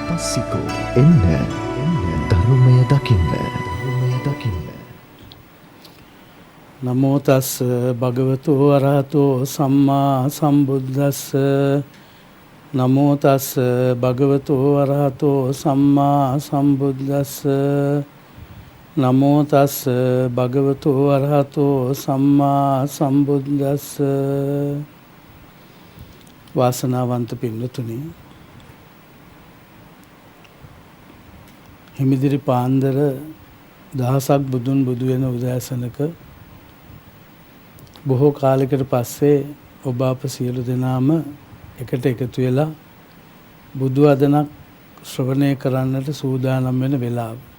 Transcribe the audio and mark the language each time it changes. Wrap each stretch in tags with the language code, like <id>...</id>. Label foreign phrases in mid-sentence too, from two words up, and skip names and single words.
<si>සිකෝ එන්න ධර්මය දකින්න.</si> <pi>නමෝ තස් භගවතු වරහතෝ සම්මා සම්බුද්දස්ස. නමෝ තස් භගවතු වරහතෝ සම්මා සම්බුද්දස්ස. නමෝ තස් භගවතු වරහතෝ සම්මා සම්බුද්දස්ස.</pi> <si>වාසනාවන්ත පින්නතුනි, හිමිදිරි පාන්දර දහසක් බුදුන් බුදු වෙන උදෑසනක බොහෝ කාලයකට පස්සේ ඔබ අප සියලු දෙනාම එකට එකතු වෙලා බුදු වදනක් ශ්‍රවණය කරන්නට සූදානම් වෙන වෙලාව.</si>